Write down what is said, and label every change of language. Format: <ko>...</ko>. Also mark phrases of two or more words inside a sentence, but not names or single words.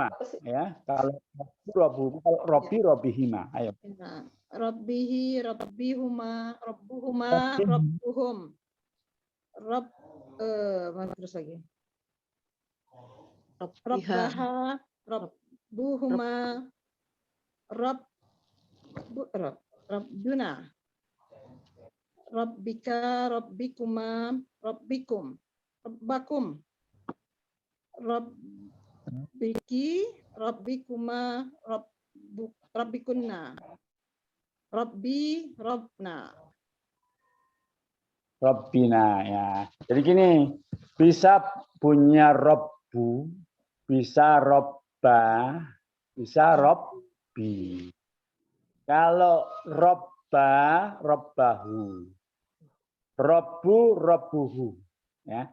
<id>Ya, kalau</id> <ar>ربُّ، ربُّهما.</ar> <id>Kalau</id> <ar>ربِّ، ربِّهما.</ar> <id>Ayo.</id> <ar>Nah, ربِّه، ربِّهما، ربُّهما، ربُّهم.</ar> <id>Terus lagi.</id> <ar>ربِّها, ربَّها، ربُّهما, ربُّنا. ربِّك، ربِّكما، ربِّكم. ربَّكم. ربِّكِ، ربِّكما، ربِّكنّ. ربِّي، ربَّنا. ربِّنا ya.</ar> <id>Jadi gini, bisa punya Rabbu, bisa Robba, bisa Robbi. Kalau</id> <ar>ربَّ، ربَّه. ربُّ، ربُّه.</ar> <id>Ya.</id>